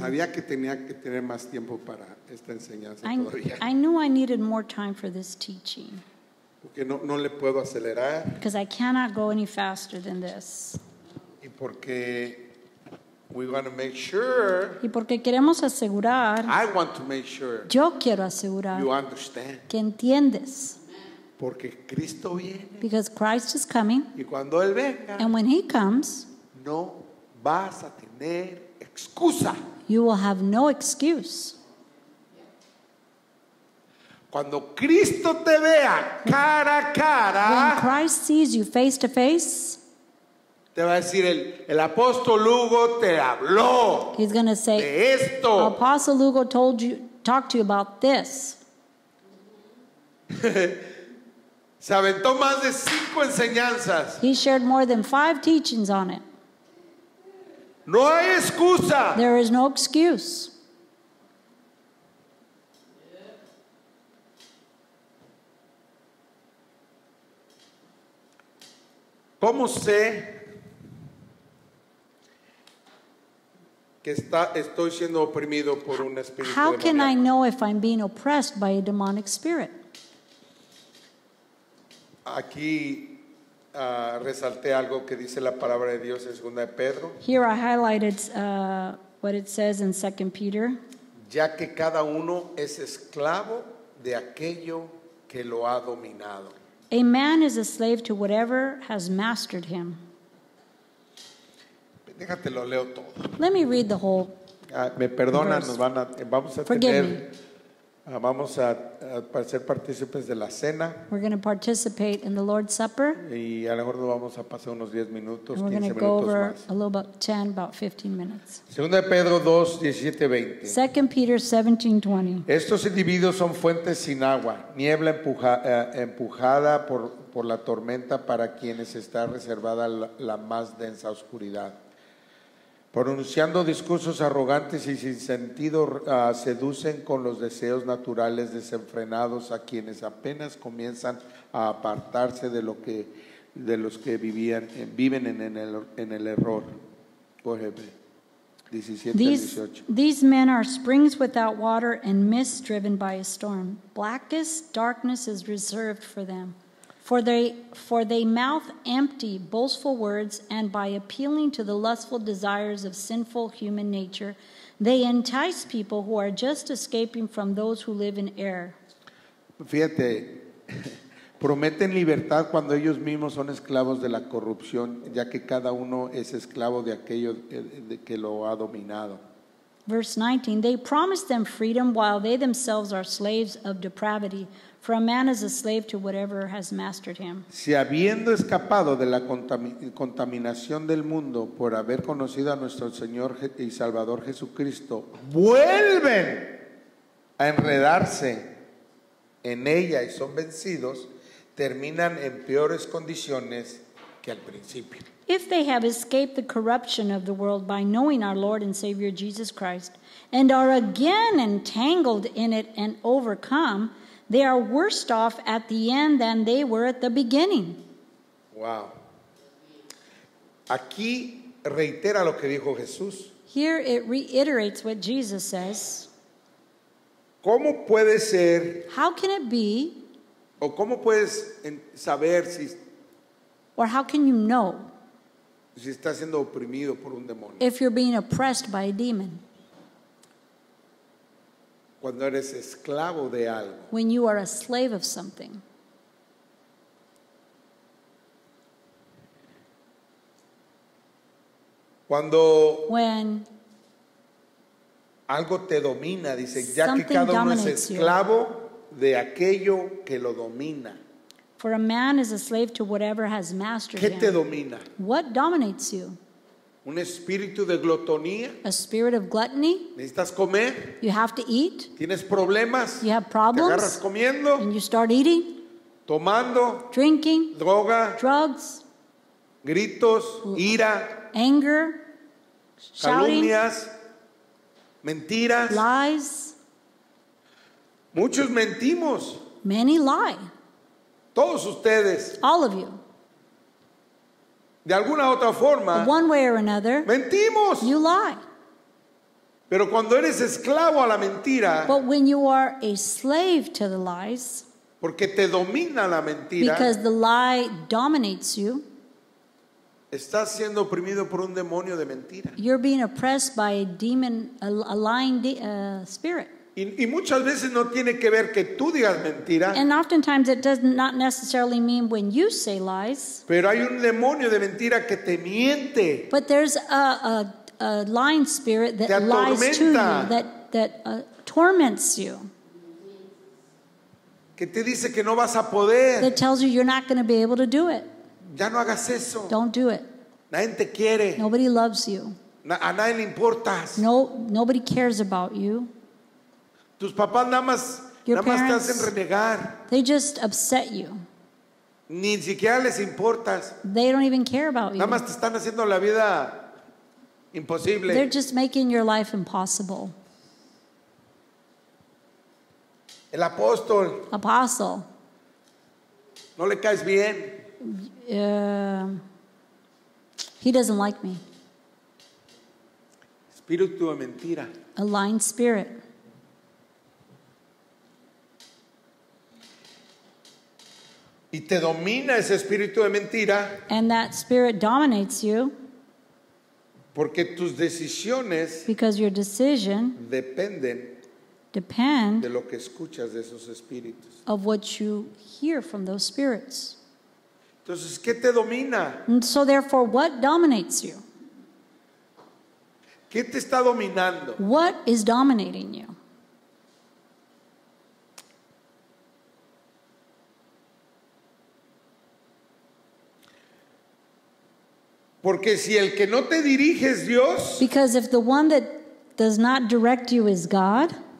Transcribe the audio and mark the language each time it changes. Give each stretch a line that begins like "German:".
Spanish: Sabía que tenía que tener más tiempo para esta enseñanza todavía,
English: I knew I needed more time for this teaching
Spanish: porque no le puedo acelerar
English: because I cannot go any faster than this.
Spanish: y porque
English: we want to make sure,
Spanish: Y porque queremos asegurar,
English: I want to make sure
Spanish: yo quiero asegurar
English: you understand,
Spanish: que entiendes, porque Cristo viene
English: because Christ is coming,
Spanish: y cuando Él venga
English: and when He comes,
Spanish: no vas a tener excusa.
English: you will have no excuse.
Spanish: Cuando Cristo te vea cara a
English: When
Spanish: cara,
English: Christ sees you face to face,
Spanish: te va a decir el apóstol Hugo te habló
English: he's going to say,
Spanish: de esto.
English: Apostle Lugo talked to you about this.
Spanish: Se aventó más de 5 enseñanzas.
English: He shared more than 5 teachings on it.
Spanish: No hay excusa.
English: There is no excuse.
Spanish: ¿Cómo sé que estoy siendo oprimido por un espíritu
English: How can I
Spanish: demoníaco?
English: know if I'm being oppressed by a demonic spirit?
Spanish: Aquí resalté algo que dice la palabra de Dios en 2 de Pedro,
English: Here I highlighted what it says in 2 Peter.
Spanish: ya que cada uno es esclavo de aquello que lo ha dominado.
English: A man is a slave to whatever has mastered him.
Spanish: Déjate lo leo todo.
English: Let me read the whole.
Spanish: Me perdonan,
English: Verse.
Spanish: vamos a
English: Forgive
Spanish: tener, vamos a ser partícipes de la cena
English: We're going to participate in the Lord's Supper.
Spanish: y a lo mejor nos vamos a pasar unos 10 minutos,
English: And we're
Spanish: 15
English: going to go
Spanish: minutos
English: over
Spanish: más.
English: a little about 10, about 15 minutes.
Spanish: 2 de Pedro 2, 17, 20.
English: 2 Peter 17:20.
Spanish: Estos individuos son fuentes sin agua, niebla empujada por la tormenta para quienes está reservada la más densa oscuridad. Pronunciando discursos arrogantes y sin sentido, seducen con los deseos naturales desenfrenados a quienes apenas comienzan a apartarse de los que viven en el error.
English: Go ahead, 17 18. These men are springs without water and mists driven by a storm. Blackest darkness is reserved for them. For they mouth empty, boastful words, and by appealing to the lustful desires of sinful human nature, they entice people who are just escaping from those who live in error.
Spanish: Fíjate, prometen libertad cuando ellos mismos son esclavos de la corrupción, ya que cada uno es esclavo de aquello que lo ha dominado.
English: Verse 19, they promise them freedom while they themselves are slaves of depravity. For a man is a slave to whatever has mastered him.
Spanish: Si habiendo escapado de la contaminación del mundo por haber conocido a nuestro Señor y Salvador Jesucristo, vuelven a enredarse en ella y son vencidos, terminan en peores condiciones que al principio.
English: If they have escaped the corruption of the world by knowing our Lord and Savior Jesus Christ, and are again entangled in it and overcome, they are worse off at the end than they were at the beginning. Wow.
Spanish: Aquí reitera lo que dijo Jesús.
English: Here it reiterates what Jesus says.
Spanish: ¿Cómo puede ser
English: How can it be,
Spanish: o cómo puedes saber
English: or how can you know
Spanish: si estás siendo oprimido por un demonio?
English: if you're being oppressed by a demon?
Spanish: Cuando eres esclavo de algo.
English: When you are a slave of something.
Spanish: Cuando
English: When
Spanish: algo te domina, dice, ya que
English: something
Spanish: cada uno es
English: dominates you.
Spanish: esclavo de aquello que lo domina.
English: for a man is a slave to whatever has mastered
Spanish: ¿Qué te
English: him.
Spanish: domina?
English: What dominates you?
Spanish: ¿Un espíritu de glotonía?
English: A spirit of gluttony?
Spanish: ¿Necesitas comer?
English: You have to eat,
Spanish: ¿Tienes problemas?
English: you have
Spanish: ¿Te agarras
English: problems,
Spanish: comiendo?
English: and you start eating,
Spanish: ¿Tomando?
English: drinking,
Spanish: ¿Droga?
English: drugs,
Spanish: ¿Gritos? ¿Ira?
English: anger, shouting,
Spanish: ¿Calumnias? ¿Mentiras?
English: lies.
Spanish: Muchos mentimos.
English: Many lie.
Spanish: Todos ustedes,
English: All of you.
Spanish: de alguna otra forma,
English: One way or another,
Spanish: mentimos.
English: you lie.
Spanish: Pero cuando eres esclavo a la mentira,
English: But when you are a slave to the lies,
Spanish: porque te domina la mentira,
English: because the lie dominates you,
Spanish: estás siendo oprimido por un demonio de mentira.
English: you're being oppressed by a demon, a lying spirit.
Spanish: Y muchas veces no tiene que ver que tú digas mentira,
English: And oftentimes it does not necessarily mean when you say lies,
Spanish: pero hay un demonio de mentira que te miente.
English: but there's a lying spirit that
Spanish: Te
English: lies to you,
Spanish: atormenta.
English: that torments you.
Spanish: que te dice que no vas a poder.
English: that tells you you're not going to be able to do it.
Spanish: Ya no hagas eso.
English: Don't do it.
Spanish: Nadie te quiere.
English: Nobody loves you.
Spanish: A nadie le importas.
English: Nobody cares about you.
Spanish: Tus papás nada más
English: Your
Spanish: te
English: parents-
Spanish: hacen renegar.
English: They just upset you.
Spanish: Ni siquiera les importas.
English: They don't even care about
Spanish: Nada
English: you.
Spanish: más te están haciendo la vida imposible.
English: They're just making your life impossible.
Spanish: El apóstol,
English: Apostle,
Spanish: no le caes bien.
English: he doesn't like me.
Spanish: Espíritu de mentira.
English: A lying spirit.
Spanish: Y te domina ese espíritu de mentira
English: And that spirit dominates you
Spanish: porque tus decisiones
English: because your decision
Spanish: dependen
English: depend
Spanish: de lo que escuchas de esos espíritus.
English: of what you hear from those spirits.
Spanish: Entonces, ¿qué te domina?
English: And so therefore, what dominates you?
Spanish: ¿Qué te está dominando?
English: What is dominating you?
Spanish: Porque si el que no te dirige es Dios,
English: Because if the one that does not direct you is God,